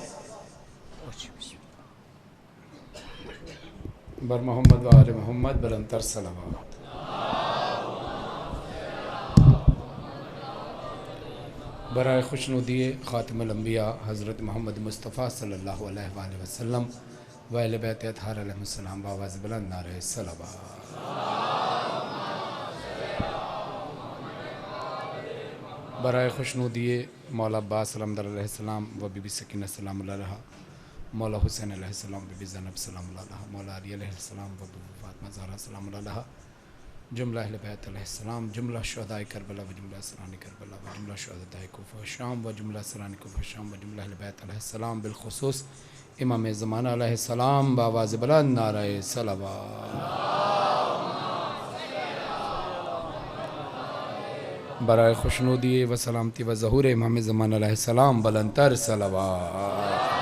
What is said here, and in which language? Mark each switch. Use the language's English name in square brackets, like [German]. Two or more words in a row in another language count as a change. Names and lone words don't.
[Persian] بر محمد و آل محمد بلندتر صلوات. برای خوشنودی خاتم الانبیا حضرت محمد مصطفی [Arabic] صلى الله عليه وسلم [Persian] و اهل بیت اطهار علیه‌السلام باآواز بلند نعره صلوات. برای خوشنودی مولا عباس علیه‌السلام و بی‌بی سکینه [Arabic] سلام عليها, [Persian] مولا حسین علیه‌السلام بی‌بی زینب [Arabic] سلام عليها, [Persian] مولا علی علیه‌السلام و بی‌بی فاطمه زهرا [Arabic] سلام عليها, [Persian] جمله اهل بیت علیه‌السلام جمله شهدای کربلا و جمله اسرای کربلا و جمله شهدای کوفه و شام و جمله اسرای کوفه و شام و جمله اهل بیت علیه‌السلام بالخصوص امام زمانه علیه‌السلام باآواز بلند نعره صلوات. برای خوشنودی و سلامتی و ظهور امام زمانه علیه‌السلام بلندتر صلوات.